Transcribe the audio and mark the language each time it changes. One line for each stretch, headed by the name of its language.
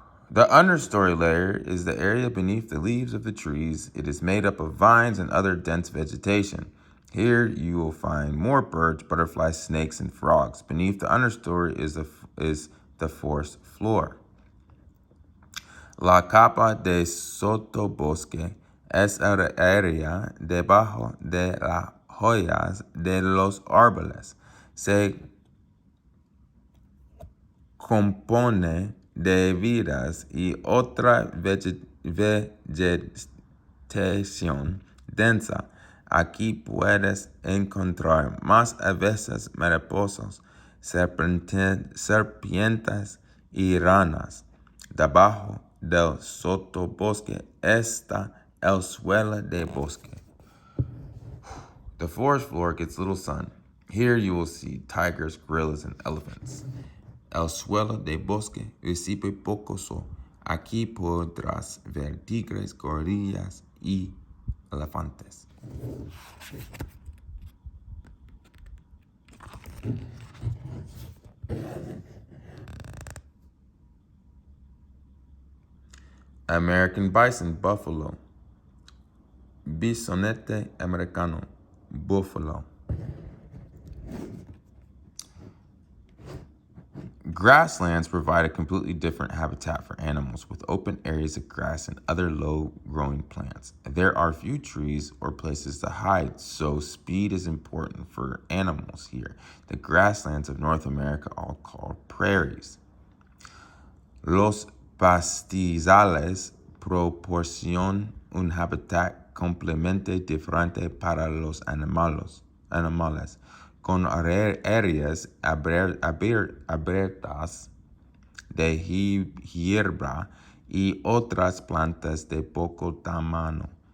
English: The understory layer is the area beneath the leaves of the trees. It is made up of vines and other dense vegetation. Here you will find more birds, butterflies, snakes, and frogs. Beneath the understory is the forest floor.
Spanish: La capa de sotobosque es el área debajo de las hojas de los árboles. Se compone de vidas y otra vegetación densa. Aquí puedes encontrar más a veces mariposas, serpientes y ranas. Debajo del sotobosque está el suelo de bosque.
English: The forest floor gets little sun. Here you will see tigers, gorillas, and elephants.
Spanish: El suelo de bosque recibe poco sol. Aquí podrás ver tigres, gorillas y elefantes.
English: American bison, buffalo.
Spanish: Bisonete americano,
English: buffalo. Grasslands provide a completely different habitat for animals with open areas of grass and other low-growing plants. There are few trees or places to hide, so speed is important for animals here. The grasslands of North America are called prairies.
Spanish: Los pastizales proporcionan un hábitat completamente diferente para los animales con áreas abiertas de hierba y otras plantas de poco tamaño.